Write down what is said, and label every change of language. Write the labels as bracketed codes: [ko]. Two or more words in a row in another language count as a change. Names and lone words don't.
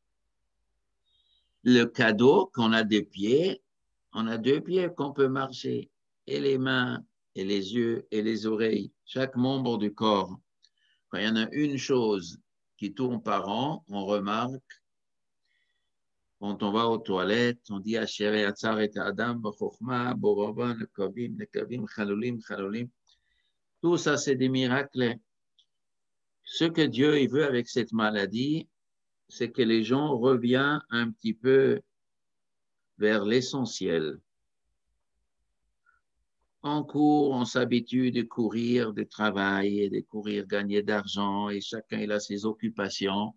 [fr] Le cadeau qu'on a 2 pieds, on a 2 pieds qu'on peut marcher, et les mains, et les yeux, et les oreilles, chaque membre du corps. Quand il y en a une chose qui tourne par an, on remarque, quand on va aux toilettes, on dit [he] אשר יצר את האדם בחכמה ברא בו נקבים נקבים חלולים חלולים. [fr] Tout ça, c'est des miracles. Ce que Dieu il veut avec cette maladie, c'est que les gens reviennent un petit peu vers l'essentiel. On court, on s'habitue de courir, de travailler, de courir, gagner d'argent, et chacun il a ses occupations.